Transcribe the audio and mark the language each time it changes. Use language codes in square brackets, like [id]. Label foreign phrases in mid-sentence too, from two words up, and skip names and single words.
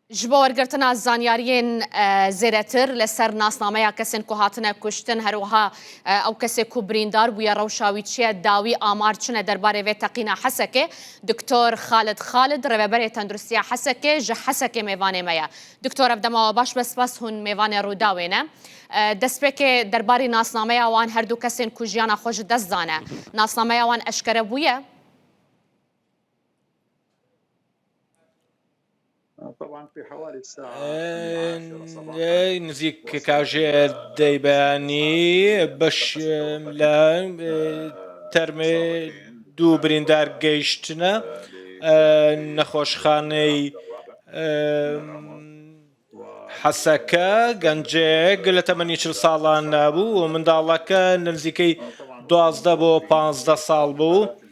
[ku] ji bo wergirtina zanyariyên zêdetir li ser nasnameya kesên ku hatine kuştin herwiha ew kesê ku birîndar bûye rewşa wî çi ye dawî amar çine derbarê vê teqîna Hesekê. Diktor Xalid rêveberê Tenduristiya Hesekê ji Hesekê mêvanê me ye. Diktor ev dema baş be spas hûn mêvanê Rûdawê ne. Destpêkê derbarî nasnameya wan her du kesên ku jiyana xwe ji dest dane. Nasnameya wan eşkere bûye? [ar] طبعا في حوالي الساعة [ckb] نزیک کاژێر دەیبانی بەش لە تەرمێ دوو بریندار گەیشتنە نەخۆشخانەی حەسەکە گەنجێک لە تەمەنی 40 ساڵان نابوو و منداڵەکە نزیکەی 12 بۆ 15 ساڵ بوو